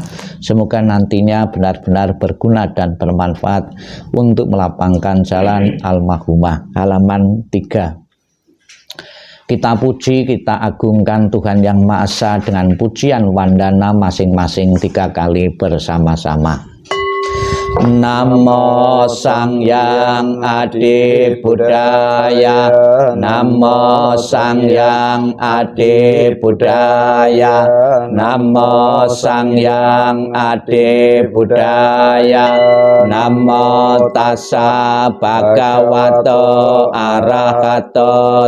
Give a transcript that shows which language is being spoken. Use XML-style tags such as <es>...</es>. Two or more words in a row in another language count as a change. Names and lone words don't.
<id>Semoga nantinya benar-benar berguna dan bermanfaat untuk melapangkan jalan al-mahumah. Halaman 3. Kita puji, kita agungkan Tuhan Yang Maha Esa dengan pujian wandana masing-masing 3 kali bersama-sama.</id> <pi>Namo Sang Hyang Adi Buddhaya, Namo Sang Hyang Adi Buddhaya, Namo Sang Hyang Adi Buddhaya, Namo Tassa Bhagavato Arahato</pi>